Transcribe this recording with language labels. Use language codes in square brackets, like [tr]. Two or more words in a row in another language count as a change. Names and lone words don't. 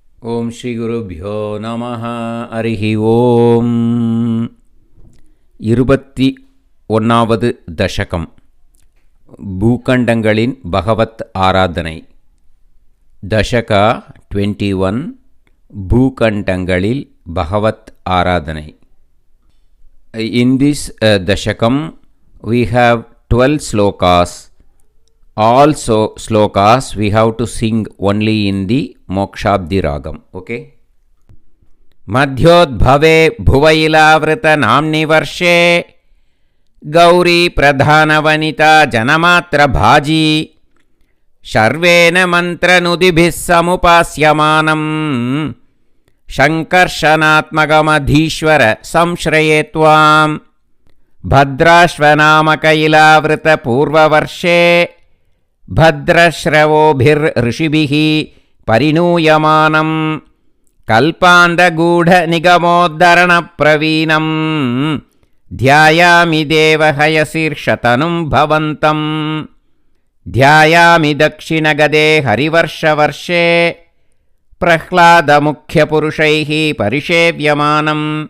[sa] ಓಂ ಶ್ರೀ ಗುರುಭ್ಯೋ ನಮಃ. ಹರಿಃ ಓಂ. [ta] 21வது தசகம். பூகண்டங்களின் பகவத் ஆராதனை. தசக 21 பூகண்டங்களில் பகவத் ஆராதனை. [en] In this dashakam we have 12 slokas. All slokas we have to sing only in the mokshabdi ragam. [sa] Okay. मध्योद्भवे भुवइलावृत नाम्नि वर्षे गौरी प्रधान वनिता जनमात्र भाजि शर्वेण मन्त्र नुदिभिस् समुपास्यमानम् संकर्षणात्मकमधीश्वर संश्रये त्वं भद्राश्वनामकइलावृत पूर्ववर्षे ಭದ್ರಶ್ರವೋಭಿರ್ ಋಷಿಭಿಃ ಪರಿಣೂಯಮಾನಂ ಕಲ್ಪಾಂಧಗೂಢ ನಿಗಮೋದ್ಧರಣ ಪ್ರವೀಣಂ ಧ್ಯಾಯಾಮಿ ದೇವಹಯಶೀರ್ಷತನುಂ ಭವಂತಂ ಧ್ಯಾಯಾಮಿ ದಕ್ಷಿಣಗದೆ ಹರಿವರ್ಷವರ್ಷೆ ಪ್ರಹ್ಲಾದ ಮುಖ್ಯಪುರುಷೈಃ ಪರಿಷೇವ್ಯಮಾನಂ